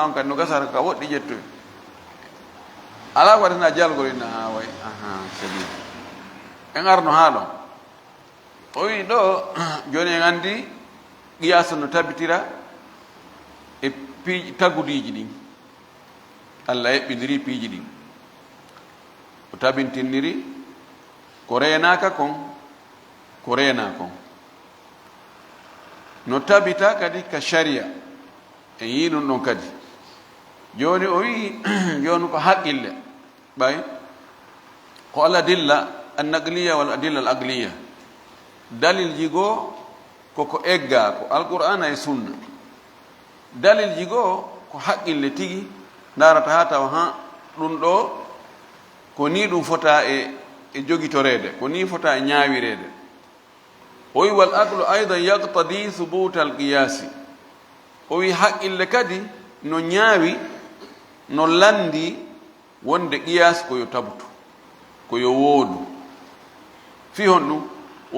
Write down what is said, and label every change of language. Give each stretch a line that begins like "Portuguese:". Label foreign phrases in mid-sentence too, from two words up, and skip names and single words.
Fula: on kadi no gasa hara ko ka woɗɗi ƴettoyi ala ko waɗatana jalgol inna ha way sabi en arno ha ɗon o wi ɗo joni en andi qiyasa no tabitira e piiji tagudiji ɗin Allah eɓɓidiri piiji ɗin o tabintinniri ko renaka kon ko rena kon no tabita kadi ka sharia en yi ɗum ɗon kadi joni o wi joni ko haqqille ɓay ko
Arabic: الأدلة النقلية والأدلة العقلية
Fula: dalil jigo koko egga ko alqur'ana e sunna dalil jigo ko haqqille tigi darata ha tawa ha ɗum ɗo ko ni ɗum fota e jogitorede ko ni fota e ñawirede o wi
Arabic: والعقل أيضا يقتضي ثبوت القياس
Fula: o wi haqqille kadi no ñaawi no landi wonde qiyas koyo tabutu koyo woodu fi hon ɗum o